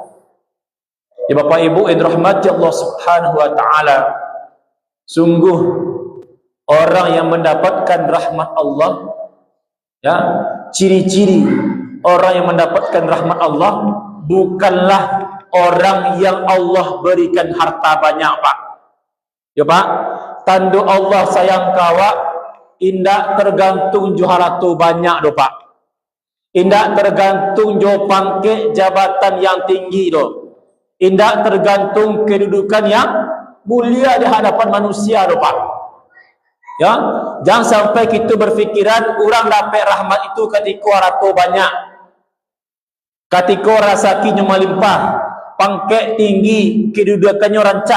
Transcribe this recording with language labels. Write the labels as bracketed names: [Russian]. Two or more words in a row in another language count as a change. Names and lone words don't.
[Indonesian] Ya Bapak Ibu yang dirahmati Allah [Arabic] سبحانه وتعالى, [Indonesian] sungguh orang yang mendapatkan rahmat Allah, ya, ciri-ciri orang yang mendapatkan rahmat Allah bukanlah orang yang Allah berikan harta banyak, Pak. [Minangkabau] Ya Pak, tanda Allah sayang kawak indak tergantung jo harta banyak do, Pak. Indak tergantung jo pangkat jabatan yang tinggi do. Indak tergantung kedudukan yang mulia di hadapan manusia do, Pak. [Indonesian] Ya, jangan sampai kita berfikiran orang dapat rahmat itu ketika harta banyak, ketika rezekinya melimpah, pangkat tinggi, kedudukannya rancak.